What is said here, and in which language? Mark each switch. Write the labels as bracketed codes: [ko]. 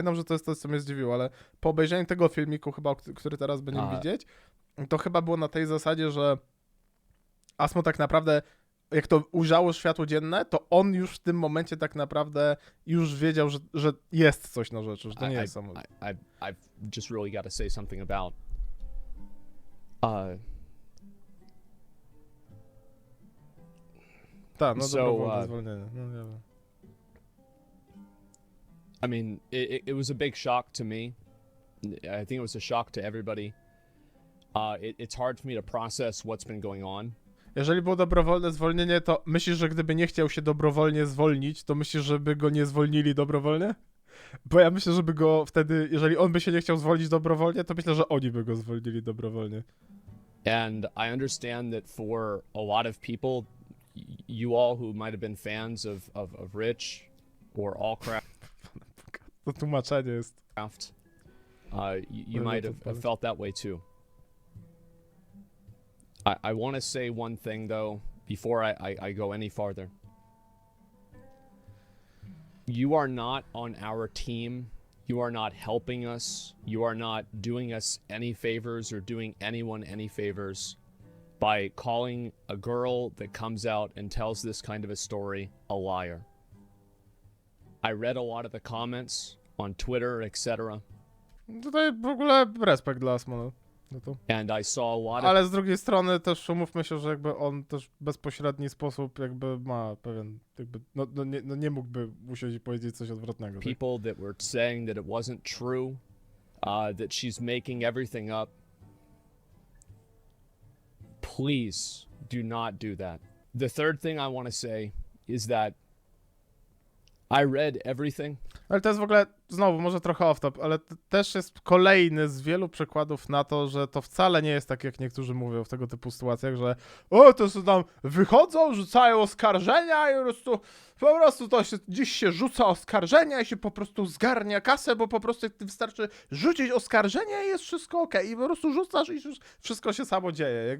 [pl] Pamiętam, że to jest to, co mnie zdziwiło, ale po obejrzeniu tego filmiku chyba, który teraz będziemy widzieć, to chyba było na tej zasadzie, że Asmo tak naprawdę, jak to ujrzało światło dzienne, to on już w tym momencie tak naprawdę już wiedział, że jest coś na rzeczy, że to nie jest samo. [en] I've just really got to say something about [pl] Tak, no [en] so, [pl] dobrowolne zwolnienie. No, nie wiem. [en] I mean, it was a big shock to me. I think it was a shock to everybody. It's hard for me to process what's been going on. [pl] Jeżeli było dobrowolne zwolnienie, to myślisz, że gdyby nie chciał się dobrowolnie zwolnić, to myślisz, żeby go nie zwolnili dobrowolnie? Bo ja myślę, żeby go wtedy, jeżeli on by się nie chciał zwolnić dobrowolnie, to myślę, że oni by go zwolnili dobrowolnie. [en] And I understand that for a lot of people, you all who might have been fans of Rich or Allcraft, [pl] To tłumaczenie jest. [en] You might have felt that way too. I want to say one thing though before I go any farther. You are not on our team. You are not helping us. You are not doing us any favors or doing anyone any favors by calling a girl that comes out and tells this kind of a story a liar. I read a lot of the comments on Twitter, etc. [pl] Tutaj w ogóle respekt dla Asmona. No to. [en] And I saw a lot of... [pl] Ale z drugiej strony też umówmy się, że jakby on też w bezpośredni sposób jakby ma pewien, jakby, nie mógłby usiąść i powiedzieć coś odwrotnego. [en] People that were saying that it wasn't true, that she's making everything up. Please do not do that. The third thing I want to say is that I read everything. [pl] Ale to jest w ogóle, znowu, może trochę off-top, ale też jest kolejny z wielu przykładów na to, że to wcale nie jest tak, jak niektórzy mówią w tego typu sytuacjach, że to są tam wychodzą, rzucają oskarżenia i po prostu to się, dziś się rzuca oskarżenia i się po prostu zgarnia kasę, bo po prostu wystarczy rzucić oskarżenie i jest wszystko okej. I po prostu rzucasz i wszystko się samo dzieje.